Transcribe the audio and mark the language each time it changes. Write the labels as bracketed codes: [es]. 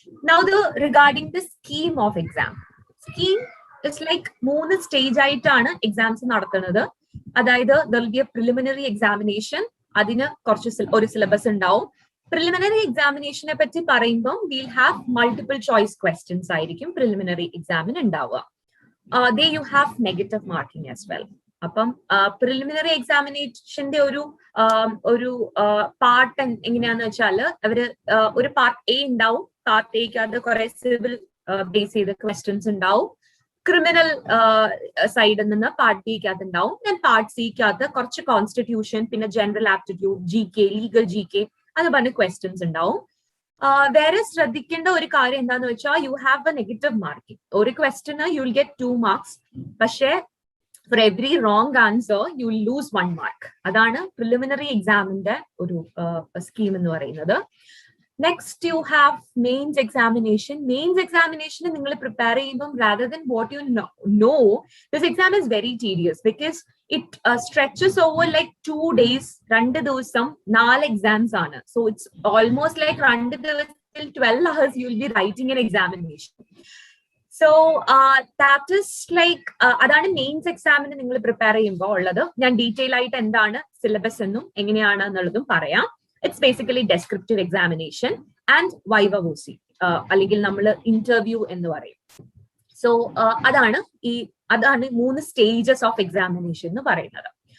[en] Now regarding the scheme of exam. Scheme is like 3 stage [ml] ആയിട്ടാണ് exams നടത്തുന്നത്. അതായത് [en] there will be a preliminary examination, [ml] അതിന് കുറച്ച് ഒരു സിലബസ് ഉണ്ടാവും. പ്രിലിമിനറി എക്സാമിനേഷനെ പറ്റി പറയുമ്പോൾ [en] we'll have multiple choice questions [ml] ആയിരിക്കും പ്രിലിമിനറി എക്സാമിന് ഉണ്ടാവുക. [en] There you have negative marking as well. [ml] അപ്പം പ്രിലിമിനറി എക്സാമിനേഷന്റെ ഒരു പാർട്ട് എങ്ങനെയാന്ന് വെച്ചാല് അവര് ഒരു പാർട്ട് എ ഉണ്ടാവും. പാർട്ട് എക്ക് അത് കുറെ സിവിൽ ബേസ് ചെയ്ത ക്വസ്റ്റ്യൻസ് ഉണ്ടാവും. ക്രിമിനൽ സൈഡിൽ നിന്ന് പാർട്ട് ബിക്കകത്ത് ഉണ്ടാവും. ഞാൻ പാർട്ട് സിക്കകത്ത് കുറച്ച് കോൺസ്റ്റിറ്റ്യൂഷൻ, പിന്നെ general aptitude, GK, legal GK അത് പറഞ്ഞ ക്വസ്റ്റ്യൻസ് ഉണ്ടാവും. വേറെ ശ്രദ്ധിക്കേണ്ട ഒരു കാര്യം എന്താന്ന് വെച്ചാൽ [en] You have a negative marking. [ml] ഒരു question [en] You will get 2 marks, പക്ഷേ for every wrong answer you will lose 1 mark. [ml] അതാണ് പ്രിലിമിനറി എക്സാമിന്റെ ഒരു സ്കീം എന്ന് പറയുന്നത്. [en] Next, you have mains examination. Mains examination [ml] നിങ്ങൾ prepare ചെയ്യുമ്പോൾ [en] rather than what you know, this exam is very tedious because it stretches over like 2 days. [ml] 2 ദിവസം 4 exams ആണ്. [en] So it's almost like [ml] 2 ദിവസം [en] 12 hours you will be writing an examination. So that is like [ml] അതാണ് mains എക്സാമിന് നിങ്ങൾ prepare ചെയ്യുമ്പോൾ ഉള്ളത്. ഞാൻ detail ആയിട്ട് എന്താണ് സിലബസ് എന്നും എങ്ങനെയാണ് എന്നുള്ളതും പറയാം. [en] It's basically descriptive examination and viva voce, [ml] അല്ലെങ്കിൽ നമ്മൾ ഇന്റർവ്യൂ എന്ന് പറയും. സോ അതാണ് [en] 3 stages of examination [ml] എന്ന് പറയുന്നത്.